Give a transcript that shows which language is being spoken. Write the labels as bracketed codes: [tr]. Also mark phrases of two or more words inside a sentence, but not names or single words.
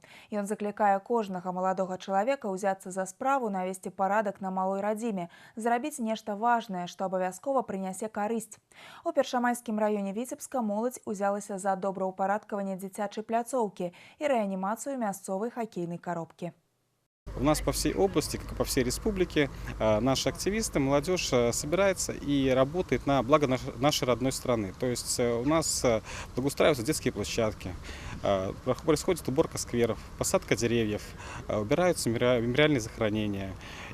[be] Ён заклікае кожнага маладога чалавека ўзяцца за справу, навесці парадак на малой радзіме, зрабіць нешта важнае, што абавязкова прынясе карысць. У першамайскім раёне Віцебска моладзь узялася за добраўпарадкаванне дзіцячай пляцоўкі і рэанімацыю мясцовай хакейнай коробкі. [ru] У нас по всей области, как и по всей республике, наши активисты, молодежь собирается и работает на благо нашей родной страны. То есть у нас благоустраиваются детские площадки, происходит уборка скверов, посадка деревьев, убираются мемориальные захоронения.